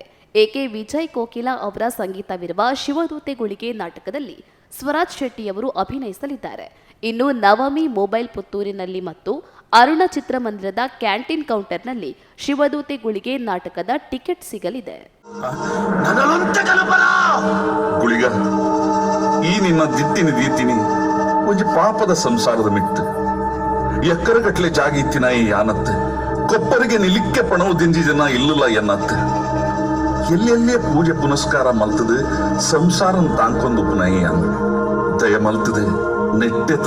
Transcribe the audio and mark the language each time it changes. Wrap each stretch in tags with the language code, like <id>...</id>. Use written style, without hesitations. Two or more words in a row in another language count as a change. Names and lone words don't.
<kn>ಎಕೆ ವಿಜಯ್ ಕೋಕಿಲಾ ಅವರ ಸಂಗೀತವಿರುವ ಶಿವದೂತೆಗಳಿಗೆ ನಾಟಕದಲ್ಲಿ ಸ್ವರಾಜ್ ಶೆಟ್ಟಿಯವರು ಅಭಿನಯಿಸಲಿದ್ದಾರೆ. ಇನ್ನು ನವಮಿ ಮೊಬೈಲ್ ಪುತ್ತೂರಿನಲ್ಲಿ ಮತ್ತು ಅರುಣ ಚಿತ್ರಮಂದಿರದ ಕ್ಯಾಂಟೀನ್ ಕೌಂಟರ್ನಲ್ಲಿ ಶಿವದೂತೆಗಳಿಗೆ ನಾಟಕದ ಟಿಕೆಟ್ ಸಿಗಲಿದೆ.</kn> <tcy>ಗುಳಿಗ ಈ ನಿನ್ನ ದಿತ್ತಿನಿ ದೀತಿನಿ ಒಂಜಿ ಪಾಪದ ಸಂಸಾರದ ಮಿತ್ತು ಎಕ್ಕರಗಟ್ಲೆ ಜಾಗಿತ್ತಿನ ಈ ಆನತ್ ಕೊಪ್ಪರಿಗೆ ನಿಲಿಕ್ಕೆ ಪಣವು ದಿಂಜಿ ಜನ ಇಲ್ಲಲ್ಲ ಎನ್ನತ್ ಎಲ್ಲೆಲ್ಲೇ ಪೂಜೆ ಪುನಸ್ಕಾರ ಮಲ್ತದೆ ಸಂಸಾರ ತಾಂಕೊಂದು ಪುನಃ ಅಂದ ದಯ ಮಲ್ತದೆ ನೆಟ್ಟೆತ್ರ</tcy>